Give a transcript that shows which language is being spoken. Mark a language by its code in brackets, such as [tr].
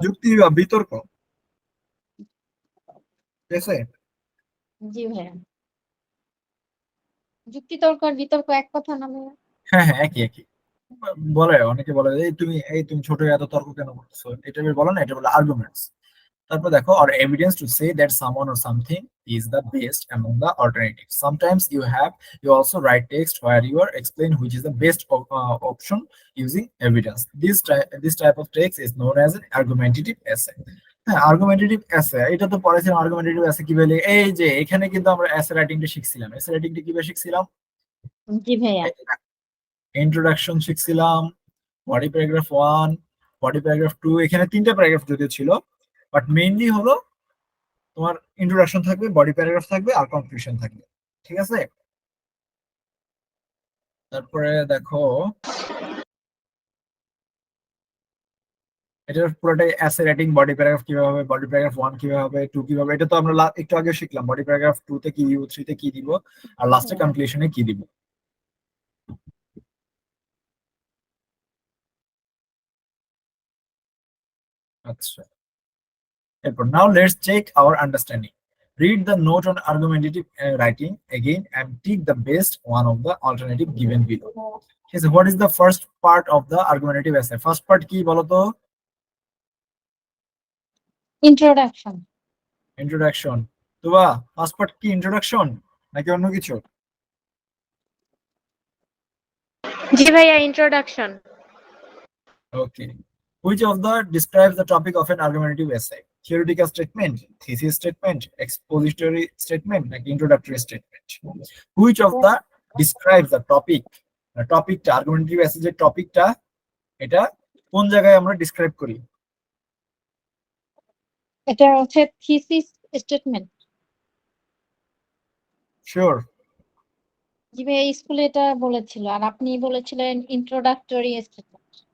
[bn] যুক্তি বা বিতর্ক, ঠিক আছে? জি ভাইয়া। যুক্তি তর্ক আর বিতর্ক এক কথা না ভাইয়া? হ্যাঁ হ্যাঁ, একই একই। বলে, অনেকে বলে এই তুমি ছোট এত তর্ক কেন করতেছো, এটা বের বলো না, এটা বলে আর্গুমেন্টস। তারপর দেখো, [en] or evidence to say that someone or something is the best among the alternatives. Sometimes you also write text where you are explain which is the best option using evidence. This type of text is known as an argumentative essay. [bn] হ্যাঁ, argumentative এসে, এটা তো পড়েছিলাম। Argumentative এসে কি বলে, এই যে এখানে কিন্তু আমরা এসে রাইটিংটা শিখছিলাম। এসে রাইটিংটা কিভাবে শিখছিলাম? জি ভাইয়া। Introduction শিখছিলাম, body paragraph 1, body paragraph 2, এখানে 3টা প্যারাগ্রাফ যদিও ছিল, বাট মেইনলি হলো তোমার ইন্ট্রোডাকশন থাকবে, বডি প্যারাগ্রাফ থাকবে আর কনক্লুশন থাকবে, ঠিক আছে? তারপরে দেখো এটা পুরোটাই অ্যাসে রেটিং, বডি প্যারাগ্রাফ কিভাবে হবে, বডি প্যারাগ্রাফ 1 কিভাবে হবে, 2 কিভাবে হবে, এটা তো আমরা একটু আগে শিখলাম। বডি প্যারাগ্রাফ 2 তে কি দিব, 3 তে কি দিব, আর লাস্টে কনক্লুশনে কি দিব। আচ্ছা, এরপর [en] Now let's check our understanding. Read the note on argumentative writing again and tick the best one of the alternative given below. Okay, so what is the first part of the argumentative essay? First part [bn] কি বলো তো? Introduction. Introduction. তোবা first part কি introduction নাকি অন্য কিছু? জি ভাইয়া, introduction. [en] Okay. Which of the describes the topic of an argumentative essay? Theoretical statement, thesis statement, expository statement, like introductory statement. Which of the describes the topic? The topic [bn] টা argumentative essay যে টপিকটা এটা কোন জায়গায় আমরা describe করি? এটা হচ্ছে থিসিস স্টেটমেন্ট। শিওর? জি ভাই, স্কুলে এটা বলেছিল, আর আপনি বলেছিলেন ইন্ট্রোডাক্টরি স্টেটমেন্ট।